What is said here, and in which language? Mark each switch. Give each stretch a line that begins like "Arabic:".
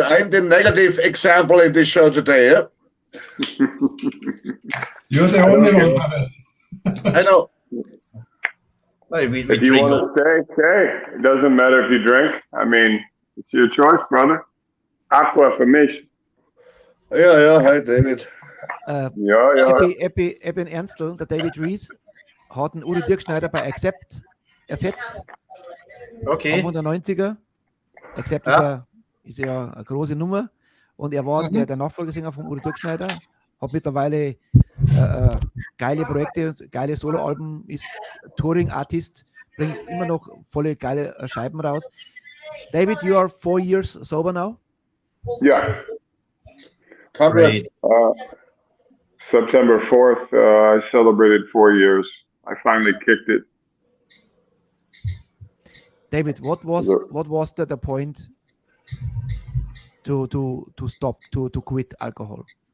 English: I'm the negative example in this show today, yeah? You're the only one, Hannes. I know. Hey, we If you drink. want to stay, stay. It doesn't matter if you drink. I mean, it's your choice, brother.
German: Aqua für mich. Ja, hi, David. Ja. Eben Ernstl, der David Rees, hat einen Udo Dirkschneider bei Accept ersetzt. Okay. Anfang der 90er. Accept ist ja eine große Nummer. und er war der Nachfolgesänger von Udo Türkschneider, hat mittlerweile geile Projekte, geile Soloalben, ist Touring-Artist, bringt immer noch volle geile Scheiben raus.
English: David, you are 4 years sober now? Yeah. Congrats. September 4th, I celebrated 4 years. I finally kicked it. David, what was the point to stop, to quit alcohol?